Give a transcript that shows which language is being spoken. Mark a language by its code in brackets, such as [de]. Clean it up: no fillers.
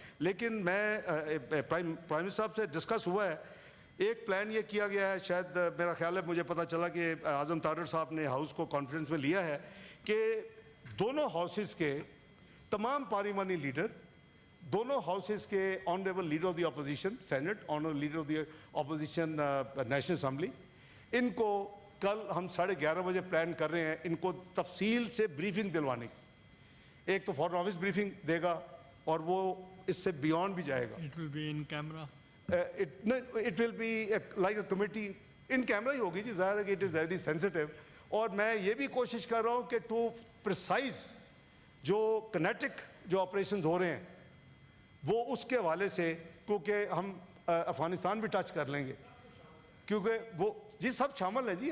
[ur] لیکن میں prime minister صاحب سے ڈسکس ہوا ہے، ایک پلان یہ کیا گیا ہے، شاید میرا خیال ہے مجھے پتہ چلا کہ اعظم طارر صاحب نے ہاؤس کو کانفرنس میں لیا ہے کہ دونوں ہاؤسز کے تمام پارلیمانی لیڈر، دونوں ہاؤسز کے honourable leader of the opposition Saint, honourable leader of the opposition national assembly, ان کو کل ہم 11:30 بجے پلان کر رہے ہیں ان کو تفصیل سے بریفنگ دلوانے کی. ایک تو فارن آفس بریفنگ دے گا اور وہ اس سے بیونڈ بھی جائے گا. [en] It will be in camera. It will be like a committee. [ur] In camera ہی ہوگی جی، ظاہر ہے کہ [en] It is very sensitive. [ur] اور میں یہ بھی کوشش کر رہا ہوں کہ ٹو پریسائز جو کنیٹک جو آپریشنز ہو رہے ہیں وہ اس کے حوالے سے، کیونکہ ہم افغانستان بھی ٹچ کر لیں گے، کیونکہ وہ جی سب شامل ہیں جی.